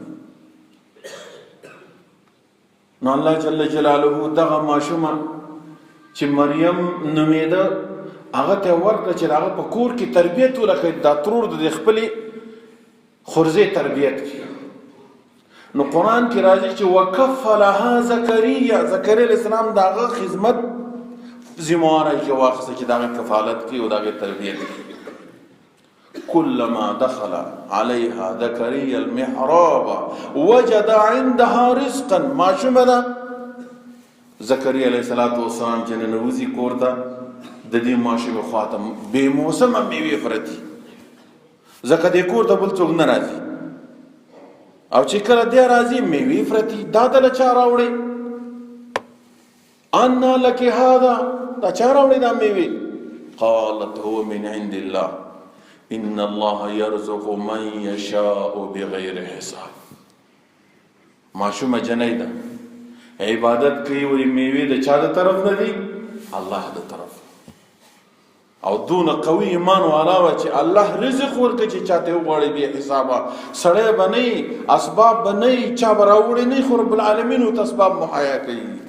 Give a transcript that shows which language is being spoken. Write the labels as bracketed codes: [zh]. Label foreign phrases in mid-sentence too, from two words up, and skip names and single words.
[ps] نو الله جل جلاله دغه ماشومه چې مریم نومېده هغه ته ورکړه چې هغه په کور کې تربیت ولکړي، دا ترور د خپلې خورزې تربیت کړي. نو قرآن کې راځي چې [ar] وکفلها زکریا، [ps] زکریا [ar] علیه السلام [ps] د هغه خدمت ذمہواری کې واخیسته چې د هغه کفالت کړي او د هغې تربیت کړي. [ar] کلما دخل علیها زکریا المحراب وجد عندها رزقا، [ps] ماشومه ده زکریا [ar] علیه السلام [ps] چې ننوځي کور ته د دې ماشومې خواته بې موسمه میوې پرتې، ځکه دې کور ته بل څوک نه راځي، او چې کله دی راځي میوې پرتې. دا دله چا راوړې؟ [ar] انا لک هذا، [ps] دا چا راوړې دا میوې؟ [ar] قالت هو من عند الله ان الله يرزق من يشاء بغیر حساب. [ps] ماشومه جنۍ ده، عبادت کوي، وایي میوې د چا د طرف نه دي؟ الله د طرف. او دون قوي ایمان والا و چې الله رزق ورکړي چې چاته وغواړي بې حسابه. سړی به نه وي، اسباب به نه وي، چا به راوړي نه وي، خو [ar] رب العالمین [ps] ورته اسباب مهیا کوي.